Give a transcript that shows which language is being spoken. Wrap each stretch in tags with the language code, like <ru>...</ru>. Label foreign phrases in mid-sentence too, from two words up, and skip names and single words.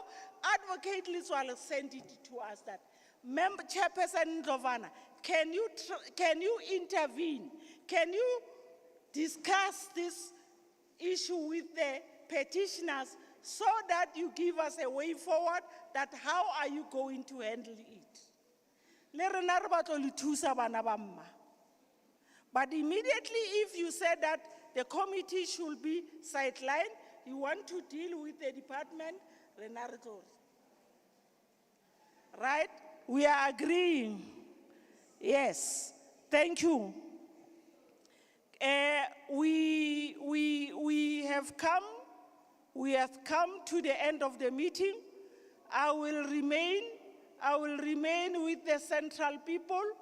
<en>Advocate Liswalo sent it to us that, Member Chairperson Ndlovana, can you intervene? Can you discuss this issue with the petitioners so that you give us a way forward, that how are you going to handle it?</en> <st>Le rena re batlo le thusa bana ba mma.</st> <en>But immediately if you said that the committee should be sidelined, you want to deal with the department,</en> <st>rena re tlo re.</st> <en>Right? We are agreeing. Yes. Thank you. We have come to the end of the meeting. I will remain with the central people.</en>